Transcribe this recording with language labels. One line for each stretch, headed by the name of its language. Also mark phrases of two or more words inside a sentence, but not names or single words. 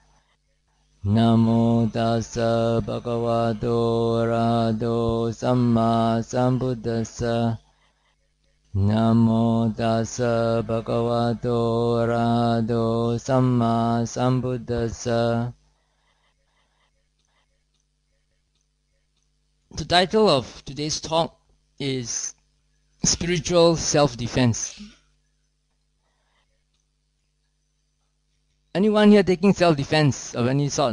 Pali: Namo tassa bhagavato arahato samma sambuddhassa. Namo tassa bhagavato arahato samma sambuddhassa.
English: The title of today's talk is Spiritual Self-Defense. Anyone here taking self-defense of any sort?